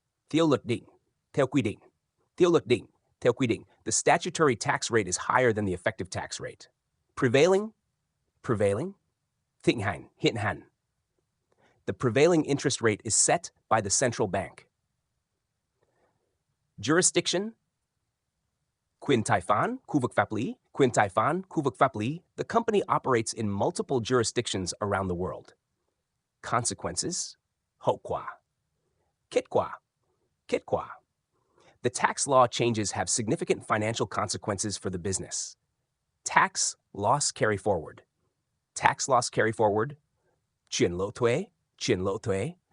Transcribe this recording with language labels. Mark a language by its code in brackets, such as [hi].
[vi] Theo luật định. Theo quy định. Theo luật định. Theo quy định. [en] The statutory tax rate is higher than the effective tax rate. Prevailing. Prevailing. [vi] Thịnh hành. Hiện hành. [en] The prevailing interest rate is set by the central bank. Jurisdiction. [vi] Quyền tài phán, khu vực pháp lý. Quyền tài phán, khu vực pháp lý. [en] The company operates in multiple jurisdictions around the world. Consequences. [vi] Hậu quả. Kết quả. Kết quả. [en] The tax law changes have significant financial consequences for the business. Tax loss carry forward. Tax loss carry forward. [vi] Chuyển lỗ thuế. Chuyển lỗ thuế.